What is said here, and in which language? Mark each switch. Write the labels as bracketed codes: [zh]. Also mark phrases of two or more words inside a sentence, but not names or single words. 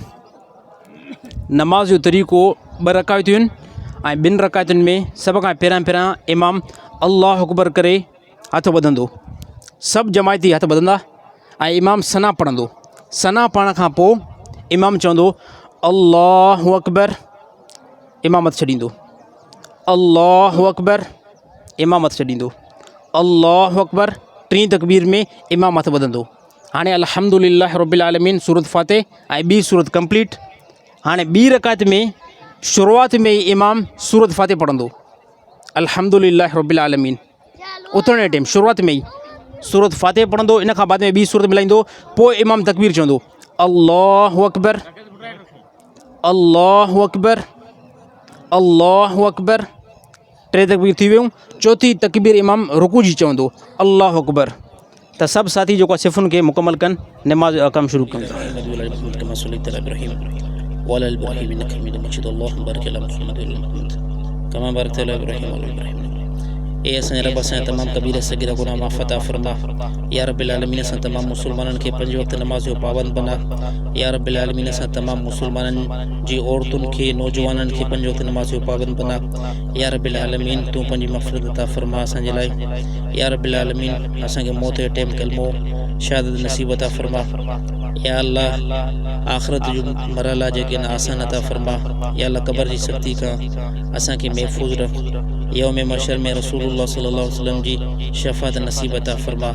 [sd] नमाज़ जो तरीक़ो 2 रकायतूं आहिनि ऐं 2 रकायतुनि में सभ खां पहिरियां इमाम [ar] الله أكبر [sd] करे हथु वधंदो, सभु जमायती हथु वधंदा ऐं इमाम सना पढ़ंदो। सना पढ़ण खां पोइ इमाम चवंदो [ar] الله أكبر, [sd] इमामत छॾींदो, [ar] الله أكبر, [sd] इमामत छॾींदो, [ar] الله أكبر. [sd] 3 तकबीर में इमाम हथु वधंदो। हाणे [ar] الحمد لله رب العالمين [sd] सूरत फ़ातिह ऐं ॿी सूरत कंप्लीट। हाणे 2 रकायत में शुरूआत में ई इमाम सूरत फ़ातिह पढ़ंदो, [ar] الحمد لله رب العالمين. [sd] उथण जे टाइम शुरूआत में ई सूरत फ़ातिह पढ़ंदो, इन खां बाद में 2 सूरत मिलाईंदो, पोइ इमाम तकबीर चवंदो [ar] الله أكبر، الله أكبر، الله أكبر. [sd] 3 तकबीर थी वियूं। 4थी तकबीर इमाम रुकू जी चवंदो [ar] الله أكبر. [sd] त सभु साथी जेको आहे सिफ़ुनि खे मुकमल कनि, नमाज़ जो कमु शुरू कनि। ए असांजे रब असांजा तमामु कबीर सगीरा गुनाह माफ़ अता फ़रमा। [ar] يا رب العالمين [sd] असां तमामु मुसलमाननि खे 5 वक़्त नमाज़ जो पाबंद बना। [ar] يا رب العالمين [sd] असां तमामु मुसलमाननि जी औरतुनि खे, नौजवाननि खे 5 वक़्त नमाज़ जो पाबंद बना। [ar] يا رب العالمين [sd] तूं पंहिंजी मग़फ़िरत अता फ़रमा असांजे लाइ। [ar] يا رب العالمين [sd] असांखे मौत जे टाइम कलमो शहादत नसीब अता फ़रमा। [ar] يا الله [sd] आख़िरत जो मरहला जेके आहिनि आसान अता फ़रमा। [ar] يا الله [sd] क़ब्र जी सख़्ती खां असांखे महफ़ूज़ रख। यौम महशर में रसूलुल्लाह [ar] صلى الله عليه وسلم [sd] जी शफ़ाअत नसीब अता फ़रमा।